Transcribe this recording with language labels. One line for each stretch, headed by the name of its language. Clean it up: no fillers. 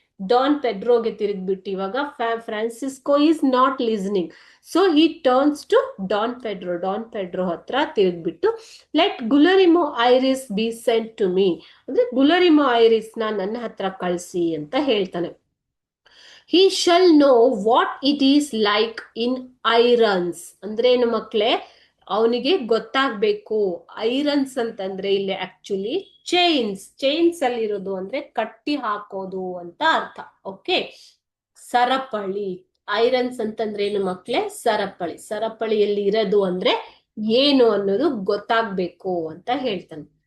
Kannada: Don ಪೆಡ್ರೋಗೆ ತಿರುಗ್ಬಿಟ್ಟು ಇವಾಗ Francisco
English: is not listening, so he turns to
Kannada: Don Pedro ಹತ್ರ ತಿರುಗ್ಬಿಟ್ಟು,
English: let Guillermo Iris be sent to me
Kannada: ಅಂದ್ರೆ ಗುಲೆರಿಮೋ iris ನನ್ನ ಹತ್ರ ಕಳಿಸಿ ಅಂತ ಹೇಳ್ತಾನೆ.
English: he shall know what it is like in irons.
Kannada: ಅಂದ್ರೆ ಏನು ಮಕ್ಳೇ? ಅವನಿಗೆ ಗೊತ್ತಾಗ್ಬೇಕು. ಐರನ್ಸ್ ಅಂತಂದ್ರೆ ಇಲ್ಲಿ ಆಕ್ಚುಲಿ ಚೈನ್ಸ್ ಅಲ್ಲಿ ಇರೋದು ಅಂದ್ರೆ ಕಟ್ಟಿ ಹಾಕೋದು ಅಂತ ಅರ್ಥ. ಓಕೆ, ಸರಪಳಿ. ಐರನ್ಸ್ ಅಂತಂದ್ರೆ ಏನು ಮಕ್ಳೇ? ಸರಪಳಿಯಲ್ಲಿ ಇರೋದು ಅಂದ್ರೆ ಏನು ಅನ್ನೋದು ಗೊತ್ತಾಗ್ಬೇಕು ಅಂತ ಹೇಳ್ತಾನೆ.